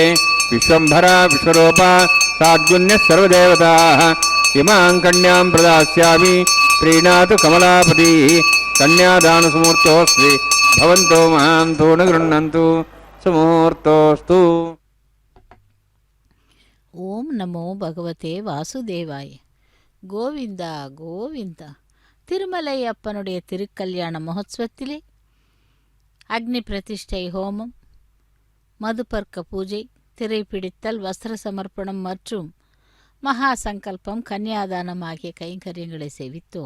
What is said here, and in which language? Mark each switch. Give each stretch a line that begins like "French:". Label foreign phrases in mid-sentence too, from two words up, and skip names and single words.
Sanskrit: विश्वम्भरा विश्वरूपा साद्गुण्यः सर्वदेवताः इमां कन्यां प्रदास्यामि प्रीणातु कमलापति। कन्यादानसुमुहूर्तोऽस्ति भवन्तो महान्तो न गृह्णन्तु सुमुहूर्तोऽस्तु। ॐ नमो भगवते वासुदेवाय.
Tamil: கோவிந்தா கோவிந்தா. திருமலை அப்பனுடைய திருக்கல்யாண மகோத்சவத்திலே அக்னி பிரதிஷ்டை ஹோமம், மதுபர்க்க பூஜை, திரைப்பிடித்தல், வஸ்திர சமர்ப்பணம் மற்றும் மகா சங்கல்பம், கன்னியாதானம் ஆகிய கைங்கரியங்களை சேவித்தோம்.